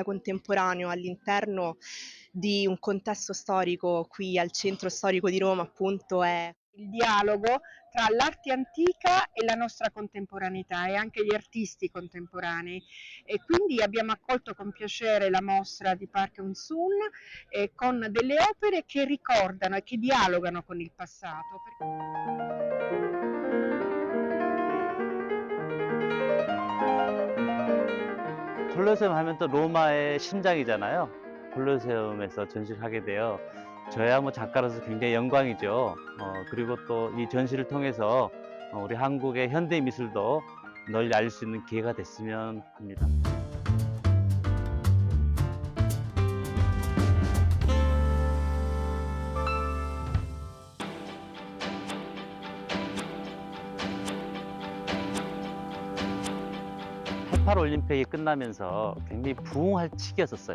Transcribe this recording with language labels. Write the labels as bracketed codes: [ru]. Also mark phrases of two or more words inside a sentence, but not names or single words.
[it] contemporaneo all'interno di un contesto storico qui al centro storico di Roma appunto è il dialogo tra l'arte antica e la nostra contemporaneità e anche gli artisti contemporanei e quindi abbiamo accolto con piacere la mostra di Park Eun-sun con delle opere che ricordano e che dialogano con il passato. [ko] 콜로세움 하면 또 로마의 심장이잖아요. 콜로세움에서 전시를 하게 되어 저야 뭐 작가로서 굉장히 영광이죠. 그리고 또 이 전시를 통해서 우리 한국의 현대 미술도 널리 알릴 수 있는 기회가 됐으면 합니다.18 올림픽이 끝나면서 굉장히 부흥할 시기였었어요.